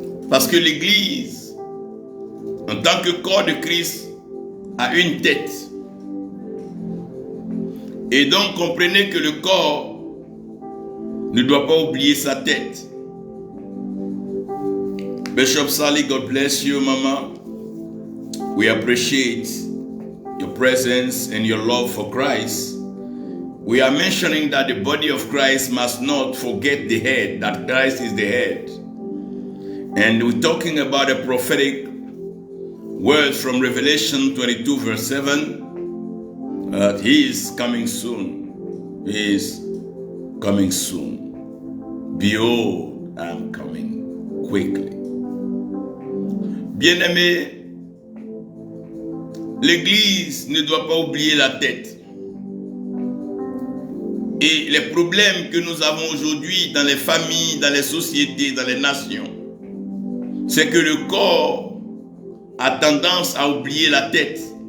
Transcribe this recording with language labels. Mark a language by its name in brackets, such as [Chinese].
[French] Parce que l'Église, en tant que corps de Christ, a une tête. Et donc comprenez que le corps ne doit pas oublier sa tête. [English] Bishop Sally, God bless you, Mama. We appreciate your presence and your love for Christ. We are mentioning that the body of Christ must not forget the head, that Christ is the head. And we're talking about a prophetic word from Revelation 22 verse 7. He is coming soon. He is coming soon. Behold, I am coming quickly. [French] Bien-aimés, l'Église ne doit pas oublier la tête. Et les problèmes que nous avons aujourd'hui dans les familles, dans les sociétés, dans les nations, c'est que le corps a tendance à oublier la tête.